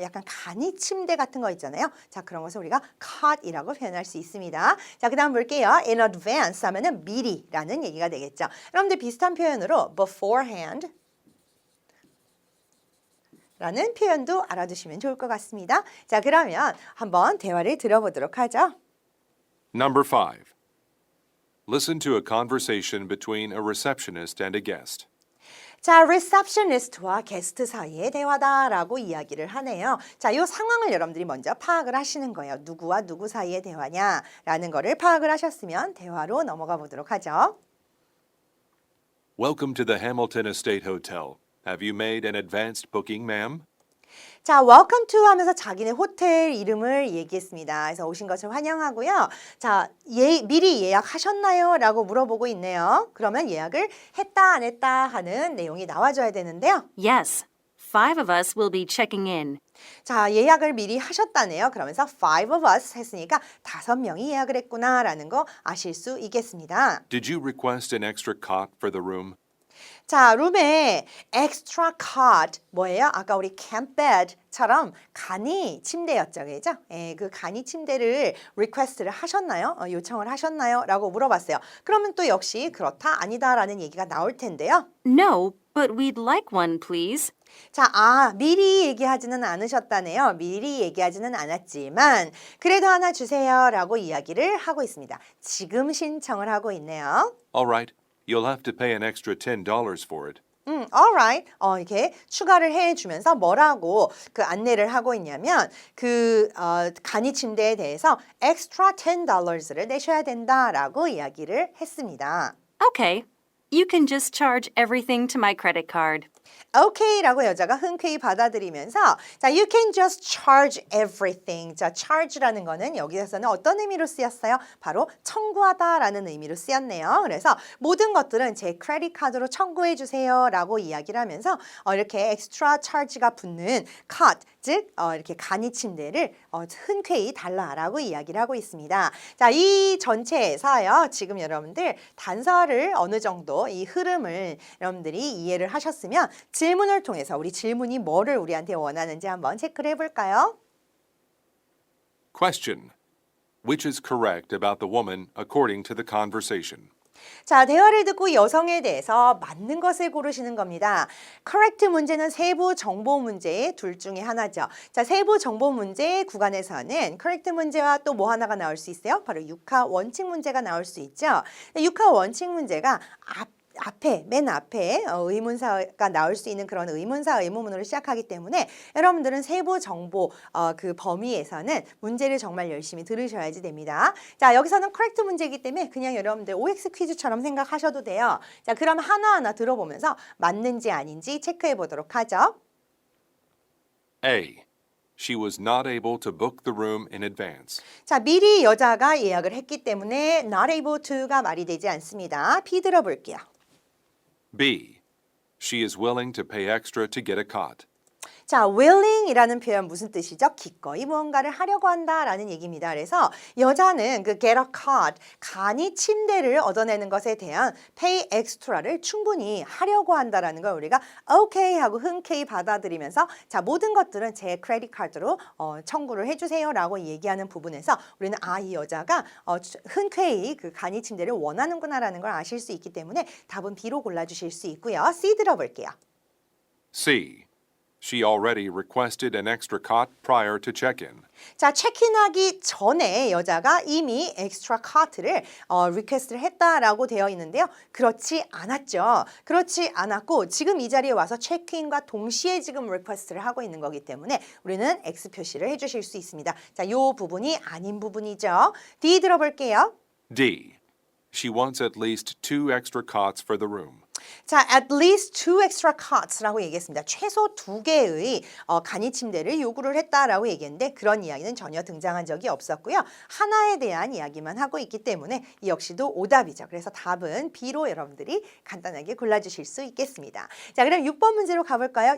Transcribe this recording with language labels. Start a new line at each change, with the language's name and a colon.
Korean: 약간 간이 침대 같은 거 있잖아요. 자, 그런 것을 우리가 cot이라고 표현할 수 있습니다. 자, 그 다음 볼게요. in advance 하면은 미리라는 얘기가 되겠죠. 여러분들 비슷한 표현으로 beforehand 라는 표현도 알아두시면 좋을 것 같습니다. 자, 그러면 한번 대화를 들어보도록 하죠.
English: Number 5. Listen to a conversation between a receptionist and a guest.
Korean: 자, receptionist와 게스트 사이의 대화다라고 이야기를 하네요. 자, 이 상황을 여러분들이 먼저 파악을 하시는 거예요. 누구와 누구 사이의 대화냐라는 거를 파악을 하셨으면 대화로 넘어가 보도록 하죠.
English: Welcome to the Hamilton Estate Hotel. Have you made an advanced booking, ma'am?
Korean: 자, welcome to 하면서 자기네 호텔 이름을 얘기했습니다. 그래서 오신 것을 환영하고요. 자, 미리 예약하셨나요? 라고 물어보고 있네요. 그러면 예약을 했다 안 했다 하는 내용이 나와줘야 되는데요.
English: Yes, 5 of us will be checking in.
Korean: 자, 예약을 미리 하셨다네요. 그러면서 5 of us 했으니까 5명이 예약을 했구나라는 거 아실 수 있겠습니다.
English: Did you request an extra cot for the room?
Korean: 자, 룸에 extra cot 뭐예요? 아까 우리 camp bed처럼 간이 침대였죠, 그죠? 예, 그 간이 침대를 request를 하셨나요? 요청을 하셨나요? 라고 물어봤어요. 그러면 또 역시 그렇다, 아니다라는 얘기가 나올 텐데요.
English: No, but we'd like one, please.
Korean: 자, 미리 얘기하지는 않으셨다네요. 미리 얘기하지는 않았지만 그래도 하나 주세요 라고 이야기를 하고 있습니다. 지금 신청을 하고 있네요.
English: All right. You'll have to pay an extra $10 for it. alright.
Korean: 이렇게 추가를 해주면서 뭐라고 그 안내를 하고 있냐면 그 간이 침대에 대해서 extra $10를 내셔야 된다라고 이야기를 했습니다.
English: Okay, you can just charge everything to my credit card.
Korean: 오케이라고 여자가 흔쾌히 받아들이면서 자,
English: you can just charge everything.
Korean: 자, charge라는 거는 여기에서는 어떤 의미로 쓰였어요? 바로 청구하다라는 의미로 쓰였네요. 그래서 모든 것들은 제 크레딧 카드로 청구해 주세요라고 이야기를 하면서 이렇게 extra charge가 붙는 cot, 즉 이렇게 간이 침대를 흔쾌히 달라라고 이야기를 하고 있습니다. 자, 이 전체에서요. 지금 여러분들 단서를 어느 정도 이 흐름을 여러분들이 이해를 하셨으면 질문을 통해서 우리 질문이 뭐를 우리한테 원하는지 한번 체크를 해볼까요?
English: Question. Which is correct about the woman according to the conversation?
Korean: 자, 대화를 듣고 여성에 대해서 맞는 것을 고르시는 겁니다. correct 문제는 세부 정보 문제 둘 중에 하나죠. 자, 세부 정보 문제 구간에서는 correct 문제와 또 뭐 하나가 나올 수 있어요? 바로 육하 원칙 문제가 나올 수 있죠. 육하 원칙 문제가 맨 앞에 의문사가 나올 수 있는 그런 의문사 의문문으로 시작하기 때문에 여러분들은 세부 정보 그 범위에서는 문제를 정말 열심히 들으셔야지 됩니다. 자, 여기서는 correct 문제이기 때문에 그냥 여러분들 OX 퀴즈처럼 생각하셔도 돼요. 자, 그럼 하나하나 들어보면서 맞는지 아닌지 체크해 보도록 하죠.
English: A. She was not able to book the room in advance.
Korean: 자, 미리 여자가 예약을 했기 때문에 not able to가 말이 되지 않습니다. B 들어볼게요.
English: B. She is willing to pay extra to get a cot.
Korean: 자, willing이라는 표현 무슨 뜻이죠? 기꺼이 무언가를 하려고 한다라는 얘기입니다. 그래서 여자는 그 get a cot, 간이 침대를 얻어내는 것에 대한 pay extra를 충분히 하려고 한다라는 걸 우리가 okay 하고 흔쾌히 받아들이면서 자, 모든 것들은 제 크레딧 카드로 청구를 해주세요라고 얘기하는 부분에서 우리는 이 여자가 흔쾌히 그 간이 침대를 원하는구나라는 걸 아실 수 있기 때문에 답은 B로 골라주실 수 있고요. C 들어볼게요.
English: C. She already requested an extra cot prior to check-in.
Korean: 자, 체크인하기 전에 여자가 이미 엑스트라 카트를 리퀘스트를 했다라고 되어 있는데요. 그렇지 않았죠. 그렇지 않았고 지금 이 자리에 와서 체크인과 동시에 지금 리퀘스트를 하고 있는 거기 때문에 우리는 X 표시를 해주실 수 있습니다. 자, 요 부분이 아닌 부분이죠. D 들어볼게요.
English: D. She wants at least 2 extra cots for the room.
Korean: 자,
English: at least 2 extra cots
Korean: 라고 얘기했습니다. 최소 2개의 간이 침대를 요구를 했다라고 얘기했는데 그런 이야기는 전혀 등장한 적이 없었고요. 하나에 대한 이야기만 하고 있기 때문에 이 역시도 오답이죠. 그래서 답은 B로 여러분들이 간단하게 골라주실 수 있겠습니다. 자, 그럼 6번 문제로 가볼까요?